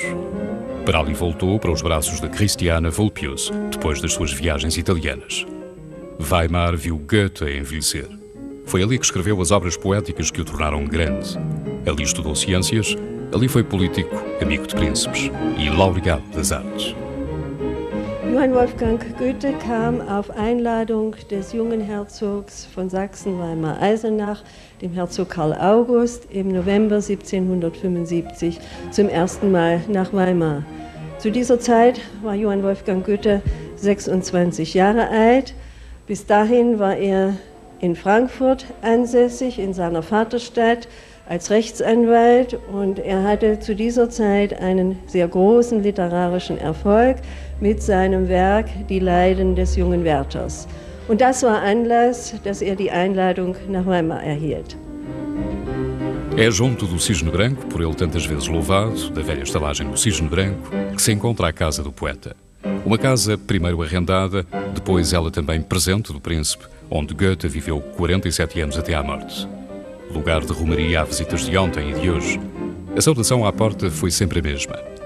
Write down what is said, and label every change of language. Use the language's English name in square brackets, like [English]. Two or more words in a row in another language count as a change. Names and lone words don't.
[Portuguese] Para ali voltou para os braços de Christiana Vulpius, depois das suas viagens italianas. Weimar viu Goethe a envelhecer. Foi ali que escreveu as obras poéticas que o tornaram grande. Ali estudou ciências, ali foi político, amigo de príncipes e laureado das artes. [German] Johann Wolfgang Goethe kam auf Einladung des jungen Herzogs von Sachsen-Weimar-Eisenach, dem Herzog Karl August, im November 1775 zum ersten Mal nach Weimar. Zu dieser Zeit war Johann Wolfgang Goethe 26 Jahre alt. Bis dahin war er in Frankfurt ansässig, in seiner Vaterstadt, als Rechtsanwalt und er hatte zu dieser Zeit einen sehr großen literarischen Erfolg mit seinem Werk Die Leiden des jungen Werthers. Und das war Anlass, dass er die Einladung nach Weimar erhielt. [Portuguese] É junto do Cisne Branco, por ele tantas vezes louvado, da velha estalagem do Cisne Branco, que se encontra a casa do poeta. Uma casa primeiro arrendada, depois ela também presente do príncipe, onde Goethe viveu 47 anos até à morte. Lugar de romaria a visitas de ontem e de hoje. A saudação à porta foi sempre a mesma.